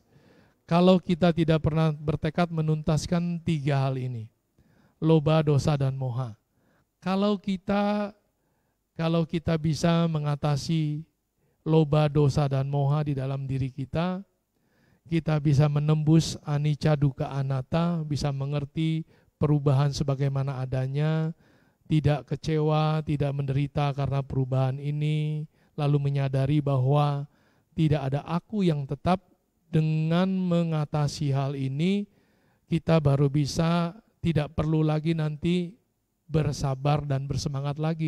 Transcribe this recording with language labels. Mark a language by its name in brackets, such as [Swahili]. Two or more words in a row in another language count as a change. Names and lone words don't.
[Indonesian] Kalau kita tidak pernah bertekad menuntaskan 3 hal ini, loba, dosa, dan moha. Kalau kita bisa mengatasi loba, dosa, dan moha di dalam diri kita bisa menembus [Pali] anicca, dukkha, anatta, [Indonesian] bisa mengerti perubahan sebagaimana adanya, tidak kecewa, tidak menderita karena perubahan ini, lalu menyadari bahwa tidak ada aku yang tetap. Dengan mengatasi hal ini, kita baru bisa tidak perlu lagi nanti bersabar dan bersemangat lagi.